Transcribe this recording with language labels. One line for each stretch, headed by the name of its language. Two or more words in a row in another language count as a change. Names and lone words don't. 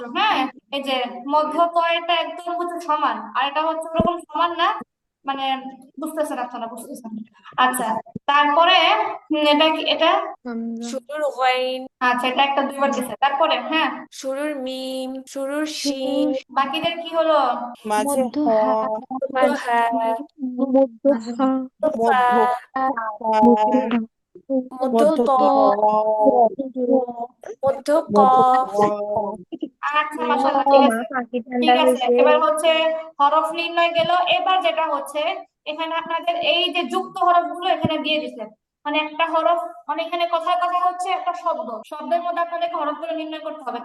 Bangla: হ্যাঁ, এই যে মধ্য ক এটা একদম হচ্ছে সমান, আর এটা হচ্ছে ওরকম সমান না, মানে বুঝতেছেন আপনারা, বুঝতেছেন। আচ্ছা তারপরে এটা কি, এটা শুরুর গইন, আচ্ছা এটা একটা দুইবার দিছে। তারপরে হ্যাঁ, শুরুর মিম, শুরুর শিন, বাকিদের কি হলো? মাঝে মধ্য হ, হা, মধ্য হা, মধ্য হা, ফা, মধ্য মধ্য মধ্য ত, ত, মধ্য ক, মধ্য ক, আচ্ছা মাশাআল্লাহ, ঠিক আছে, ঠিক আছে। এবার হচ্ছে হরফ নির্ণয় গেল। এবার যেটা হচ্ছে, এখানে আপনাদের এই যে যুক্ত হরফগুলো এখানে দিয়ে দিচ্ছে, মানে একটা হরফ, মানে এখানে কথায় কথা হচ্ছে একটা শব্দ, শব্দের মধ্যে আপনাদের হরফগুলো নির্ণয় করতে হবে।